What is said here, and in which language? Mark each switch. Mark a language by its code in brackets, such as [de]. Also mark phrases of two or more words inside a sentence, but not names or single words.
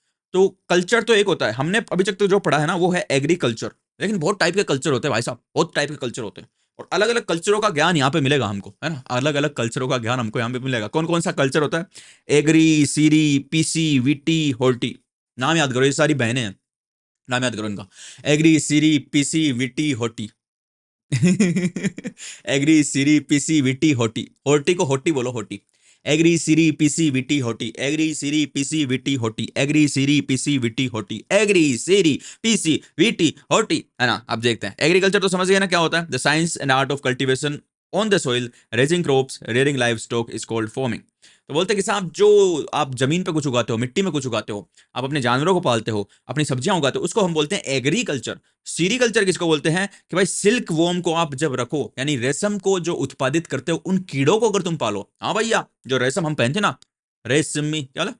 [hi] तो कल्चर तो एक होता है, हमने अभी तक तो जो पढ़ा है ना वो है एग्रीकल्चर, लेकिन बहुत टाइप के कल्चर होते हैं भाई साहब, बहुत टाइप के कल्चर होते हैं, और अलग अलग कल्चरों का ज्ञान यहाँ पे मिलेगा हमको, है ना। अलग अलग कल्चरों का ज्ञान हमको यहाँ पे मिलेगा। कौन कौन सा कल्चर होता है? एग्री, सीरी, पीसी, वीटी, होल्टी, नाम याद करो, ये सारी बहनें हैं, नाम याद करो इनका। एग्री, सीरी, पीसी, वीटी, होटी। एग्री, सीरी, पीसी, विटी, होटी, होटी को होटी बोलो, होटी। एग्री, सीरी, पीसी, विटी, होटी, एग्री, सीरी, पीसी, विटी, होटी, एग्री, सीरी, पीसी, विटी, होटी, एग्री, सीरी, पीसी, विटी, होटी, है ना। अब देखते हैं, एग्रीकल्चर तो समझ गए ना क्या होता है? [en] The science and art of cultivation on the soil, raising crops, rearing livestock is called farming. [hi] तो बोलते हैं कि साहब जो आप जमीन पे कुछ उगाते हो, मिट्टी में कुछ उगाते हो, आप अपने जानवरों को पालते हो, अपनी सब्जियां उगाते हो, उसको हम बोलते हैं एग्रीकल्चर। सीरीकल्चर किसको बोलते हैं? कि भाई [en] silk worm [hi] को आप जब रखो, यानी रेशम को जो उत्पादित करते हो, उन कीड़ों को अगर तुम पालो, हाँ भैया, जो रेशम हम पहनते ना, रेशमी क्या बोला?